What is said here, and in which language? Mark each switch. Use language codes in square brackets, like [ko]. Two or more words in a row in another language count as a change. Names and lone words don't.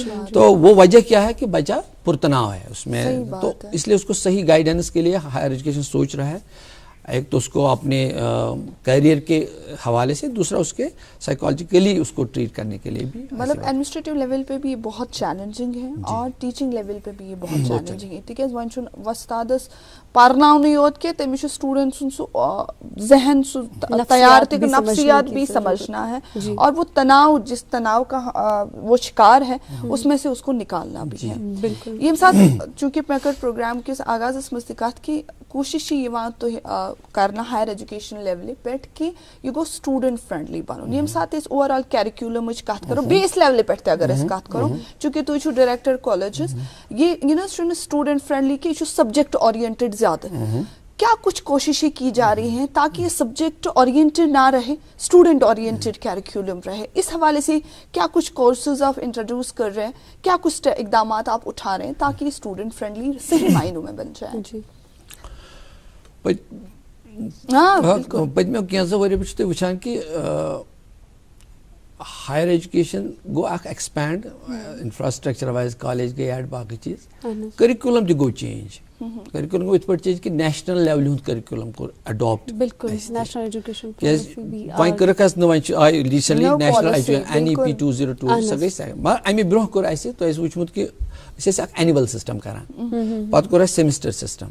[ur] تو وہ وجہ کیا ہے کہ بچہ پرتناؤ ہے اس میں, تو اس لیے اس کو صحیح گائیڈنس کے لیے [en] higher education [ur] سوچ رہا ہے. ایک تو اس کو اپنے کیریئر کے حوالے سے, دوسرا اس کے سائیکالوجیکلی اس کو ٹریٹ کرنے کے لیے بھی. مطلب [en] administrative level [ur] پہ بھی یہ بہت چیلنجنگ ہے اور [en] teaching level [ur] پہ بھی یہ بہت چیلنجنگ ہے, [ks] تکیاز وۄنۍ چھُنہٕ وۄستادس پرناونٕے یوت کینٛہہ, تٔمِس چھُ سٹوڈنٹ سُنٛد سُہ ذہن سُہ تیار تہِ [ur] نفسیات بھی سمجھنا ہے, اور وہ تناؤ جس تناؤ کا وہ شکار ہے اس میں سے اس کو نکالنا بھی ہے. [ks] ییٚمہِ ساتہٕ چوٗنٛکہِ مےٚ کٔر پروگرام کِس آغازس منٛز تہِ کتھ کہِ کوٗشش چھِ یِوان تۄہہِ کرنہٕ [en] higher education [ks] لیولہِ پٮ۪ٹھ کہِ یہِ گوٚژھ [en] student friendly [ks] بنُن. ییٚمہِ ساتہٕ أسۍ [en] over all curriculum [ks] کتھ کرو, بیس لیولہِ پٮ۪ٹھ تہِ اگر أسۍ کتھ کرو, چوٗنٛکہِ تُہۍ چھِو [en] director colleges, [ks] یہِ نہ حظ چھُنہٕ [en] student friendly [ks] کہِ یہِ چھُ [en] subject oriented [ks] زیادہ. [ur] کیا کچھ کوششیں کی جا رہی ہیں تاکہ یہ [en] subject oriented [ur] نہ رہے, [en] student oriented curriculum [ur] رہے؟ اس حوالے سے کیا کچھ کورسز آپ انٹروڈیوس کر رہے ہیں, کیا کچھ اقدامات آپ اٹھا رہے ہیں تاکہ یہ [en] student friendly [ur] صحیح معنوں میں بن جائے؟ جی [ks] پتمو کینٛژو ؤرۍیو پٮ۪ٹھ چھُ تُہۍ وٕچھان کہِ [en] higher education [ks] گوٚو اکھ ایکسپینڈ, [en] infrastructure wise [ks] کالج گٔے ایڈ, باقٕے چیٖز, کٔرِکولم تہِ گوٚو چینج. کٔرِکولم گوٚو یِتھ پٲٹھۍ چینج کہِ [en] national level [ks] ہُنٛد کٔرِکولم کوٚر اڈاپٹ. وۄنۍ کٔرٕکھ اَسہِ وۄنۍ چھِ آیہِ [en] recently national NEP [ks] 202 سۄ گٔے, مگر اَمہِ برونٛہہ کوٚر اَسہِ, تۄہہِ آسہِ وٕچھمُت کہِ أسۍ ٲسۍ اکھ [en] annual system [ks] کران, پتہٕ کوٚر اَسہِ [en] semester system.